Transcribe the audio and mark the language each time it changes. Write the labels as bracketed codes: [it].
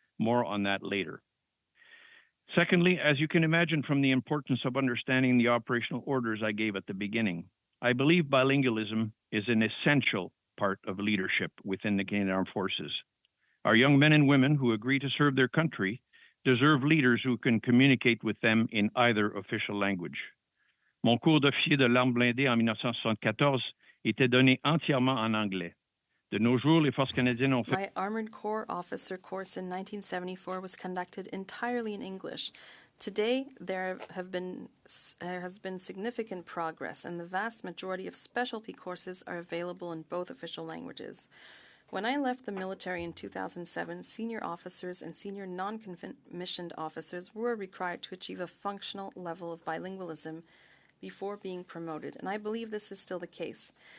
[en] More on that later. Secondly, as you can imagine from the importance of understanding the operational orders I gave at the beginning, I believe bilingualism is an essential part of leadership within the Canadian Armed Forces. Our young men and women who agree to serve their country deserve leaders who can communicate with them in either official language. [fr] Mon cours d'officier de l'arme blindée en 1974 était donné entièrement en anglais. De nos jours, les forces canadiennes ont fait... [en] My Armored Corps officer course in 1974 was conducted entirely in English. Today, there has been significant progress, and the vast majority of specialty courses are available in both official languages. When I left the military in 2007, senior officers and senior non-commissioned officers were required to achieve a functional level of bilingualism before being promoted, and I believe this is still the case.